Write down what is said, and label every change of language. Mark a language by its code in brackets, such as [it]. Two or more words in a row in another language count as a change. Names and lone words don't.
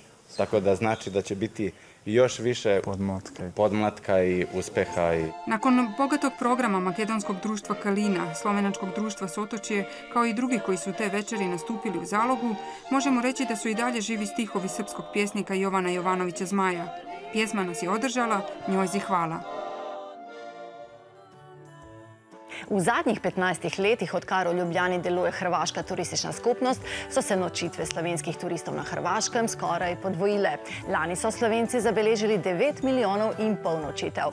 [sr] Tako da znači da će biti još više podmlatka i uspeha. Nakon bogatog programa Makedonskog društva Kalina, Slovenačkog društva Sotočje, kao i drugi koji su te večeri nastupili u Zalogu, možemo reći da su i dalje živi stihovi srpskog pjesnika Jovana Jovanovića Zmaja. Pjesma nas je održala, njojzi hvala. [sl] V zadnjih 15 letih, odkar v Ljubljani deluje hrvaška turistična skupnost, so se nočitve slovenskih turistov na Hrvaškem skoraj podvojile. Lani so Slovenci zabeležili 9,5 milijonov nočitev.